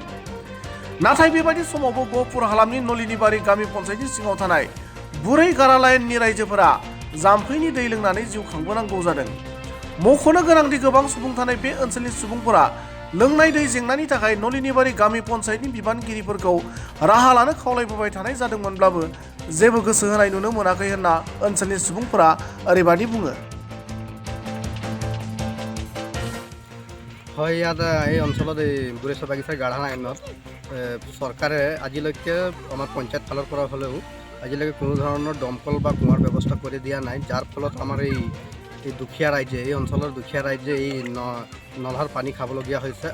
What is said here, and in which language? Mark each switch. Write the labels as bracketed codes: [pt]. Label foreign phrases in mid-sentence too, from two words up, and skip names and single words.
[brx] नाथाय बेबायदि समावबो गहपुर हालामनि नलिनीबारि गामि पन्चायतनि सिङाव थानाय बुरै गारा लाइननि रायजोफोरा जाम्फैनि दै लोंनानै जिउ खांबोनांगौ जादों। मख'नो गोनांदि गोबां सुबुं थानाय बे ओनसोलनि सुबुंफोरा लोंनाय दै जेंनानि थाखाय नलिनीबारि गामि पन्चायतनि बिबानगिरिफोरखौ राहा लानो खावलायबोबाय थानाय जादोंमोनब्लाबो जेबो गोसो होनाय नुनो मोनाखै होनना ओनसोलनि सुबुंफोरा ओरैबायदि बुङो। [as] হয়, ইয়াত এই অঞ্চলত এই বুঢ়েশ্বৰ বাগিচাৰ গাঢ়া লাইনত চৰকাৰে আজিলৈকে আমাৰ পঞ্চায়ত ফালৰ পৰা হ'লেও আজিলৈকে কোনো ধৰণৰ দমকল বা কুঁৱাৰ ব্যৱস্থা কৰি দিয়া নাই, যাৰ ফলত আমাৰ এই দুখীয়া ৰাইজে, এই অঞ্চলৰ দুখীয়া ৰাইজে এই নলাৰ পানী খাবলগীয়া হৈছে।